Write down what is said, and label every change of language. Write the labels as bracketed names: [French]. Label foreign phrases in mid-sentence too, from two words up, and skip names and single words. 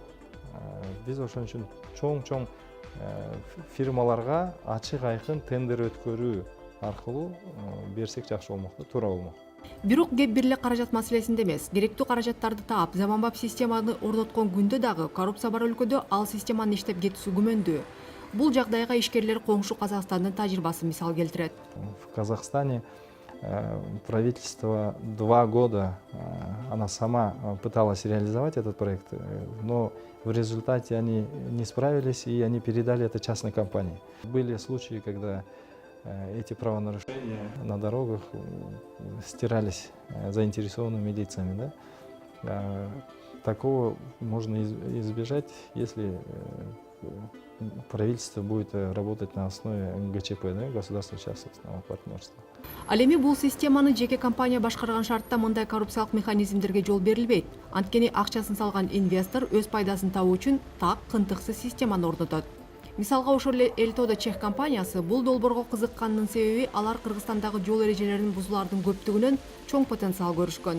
[Kyrgyz] Биз ошон үчүн чоң фирмаларга ачык айкын тендер өткөрүү аркылуу берсек жакшы болмок да, туура болмок. Бирок кеп бир эле каражат маселесинде эмес. Керектүү каражаттарды таап, заманбап системаны орноткон күндө дагы коррупция бар өлкөдө ал системанын иштеп кетүүсү күмөндүү. Бул жагдайга ишкерлер коңшу Казакстандын тажрыйбасы мисал келтирет. [Russian] В Казахстане правительство 2 года она сама пыталась реализовать этот проект, но в результате они не справились и они передали это частной компании. Были случаи, когда эти правонарушения на дорогах стирались заинтересованными лицами. Да? Такого можно избежать, если правительство будет работать на основе ГЧП, да, государственно-частного партнерства. [Kyrgyz] Ал эми бул системаны жеке компания башкарган шартта мындай коррупциялык механизмдерге жол берилбейт. Анткени акчасын салган инвестор өз пайдасын табуу үчүн так кынтыксыз системаны орнотот. Мисалга ошол эле Элтоодо чех компаниясы бул долбоорго кызыкканынын себеби алар Кыргызстандагы жол эрежелерин бузуулардын көптүгүнөн чоң потенциал көрүшкөн.